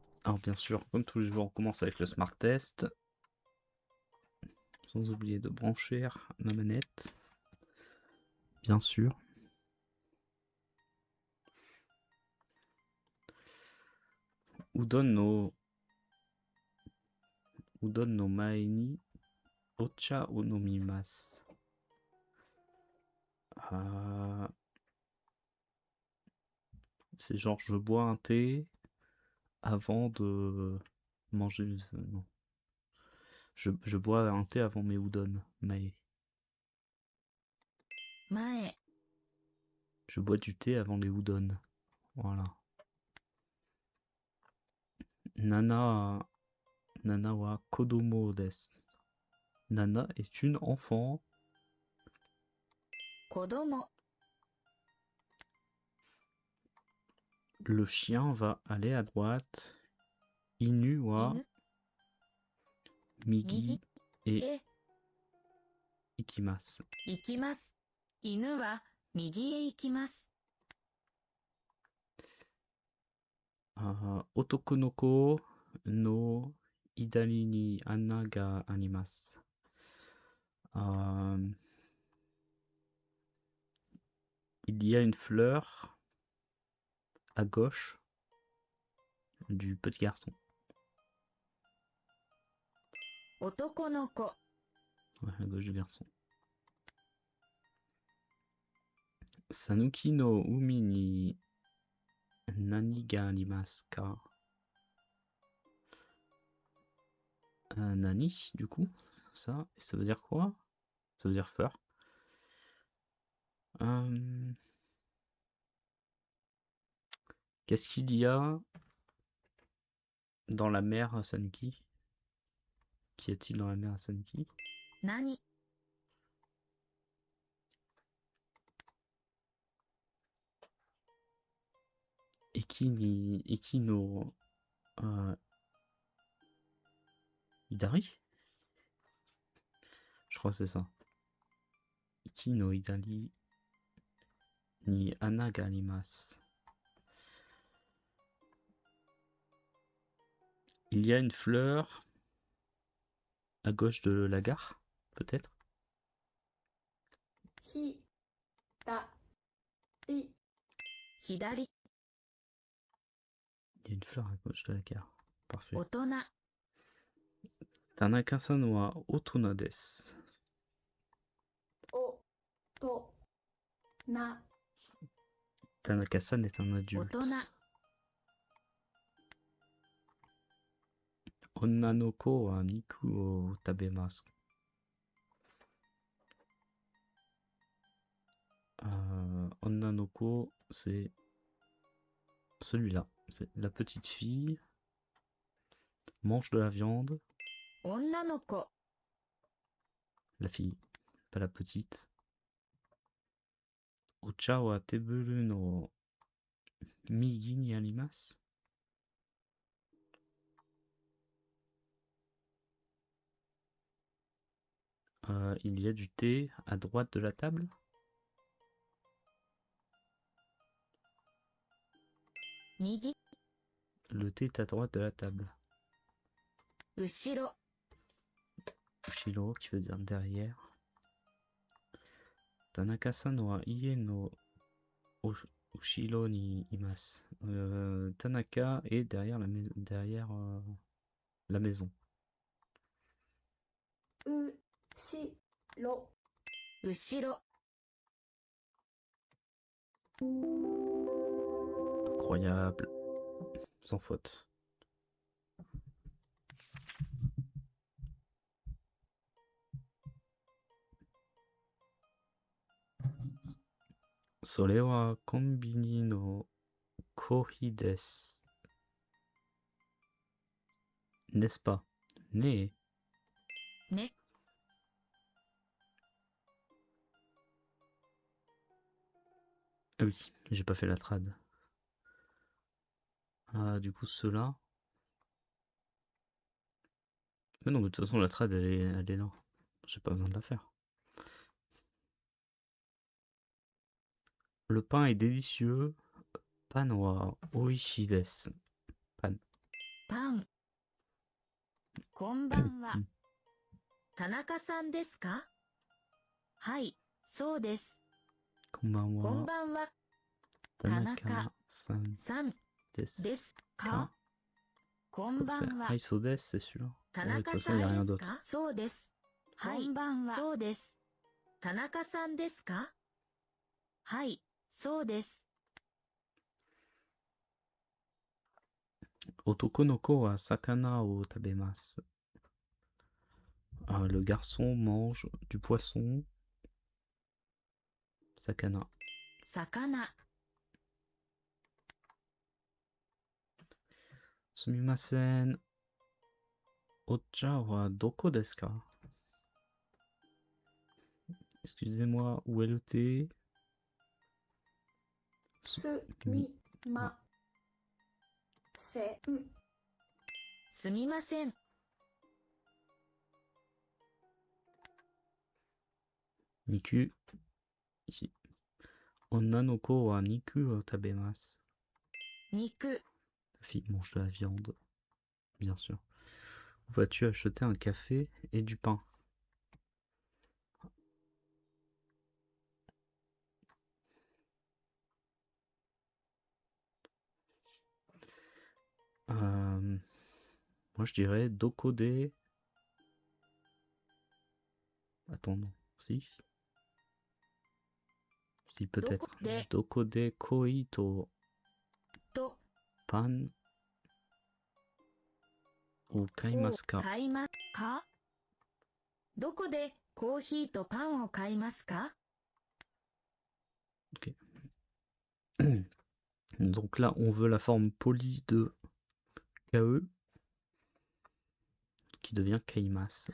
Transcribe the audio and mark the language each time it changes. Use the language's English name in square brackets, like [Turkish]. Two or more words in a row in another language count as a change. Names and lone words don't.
[French] Alors bien sûr, comme tous les jours, on commence avec le Smart Test. Sans oublier de brancher la manette. Bien sûr. [Japanese] うどんの前にお茶を飲みます. [French] C'est genre je bois un thé avant de manger. Non. Je bois un thé avant mes udon. Mais Mae. je bois du thé avant les udon. Voilà. Nana wa kodomo desu. Nana est une enfant. Kodomo. Le chien va aller à droite. [Japanese] 犬は Inu. migi et E. ikimasu. Ikimasu. 犬は右へ行きます. 男の子の左に穴があります. [French] Il y a une fleur à gauche du petit garçon. [Japanese] 男の子. [French] Ouais, à gauche du garçon. [Japanese] 讃岐の海に何がありますか? [French] Nani, du coup, ça veut dire quoi? Ça veut dire fleur. Qu'est-ce qu'il y a dans la mer à Sanuki? Qu'y a-t-il dans la mer à Sanuki? Nani. [Japanese] いきの左? [French] Je crois que c'est ça. [Japanese] いきの左に穴があります. [French] Il y a une fleur à gauche de la gare, peut-être? Hidari. Il y a une fleur à gauche de la gare. Parfait. Otona. [Japanese] 田中さんは大人です. [French] Tanaka-san est un adulte. Otona. [Japanese] 女の子は肉を食べます. 女の子, [French] c'est celui-là. C'est la petite fille mange de la viande. [Japanese] 女の子. [French] La fille, pas la petite. [Japanese] お茶はテーブルの右にあります. [French] Il y a du thé à droite de la table. Migi. Le thé est à droite de la table. Ushiro. Ushiro, qui veut dire derrière. [Japanese] 田中さんは家の後ろにいます. [French] Tanaka est derrière la maison. Ushiro. Incroyable. Sans faute. [Japanese] それはコンビニのコーヒーです. [French] N'est-ce pas? Ne. Ne. Ah oui, j'ai pas fait la trad. Du coup, ceux-là. Mais non, de toute façon, la trad, elle est là. J'ai pas besoin de la faire. Le pain est délicieux. [Japanese] パンは美味しいです。パン. パン。こんばんは。田中さんですか？はい、そうです。こん Konbanwa, ばんは。 Tanaka-san さんで desu す ka? か？こんば [French] C'est [Japanese] んは。はい、そうです, [French] c'est celui-là. [Japanese] 田 [French] Ouais, de toute [Japanese] 中 [French] façon, [Japanese] さ [French] il n'y a [Japanese] んで [French] rien [Japanese] す [French] d'autre. [Japanese] か？そうです。はい、こんばんは。そうです。田中さんですか？はい、そうです。男の子は魚を食べます. [French] Le garçon mange du poisson. [Japanese] Sakana. 魚。 Sumimasen. お茶はどこですか? [French] Excusez-moi, où est le thé? [Japanese] すみません。すみません。 Niku. Ici. 女の子は肉を食べます. 肉。 [French] La fille mange de la viande, bien sûr. Où vas-tu acheter un café et du pain? Moi je dirais Dokode. Attends, non. Si. Si, peut-être. [Japanese] どこでこいととパンをを買いますか? 買いますか？どこでコーヒーとパンを買いますか？ [French] Ok. Donc là, on veut la forme polie de KE qui devient kaimasu.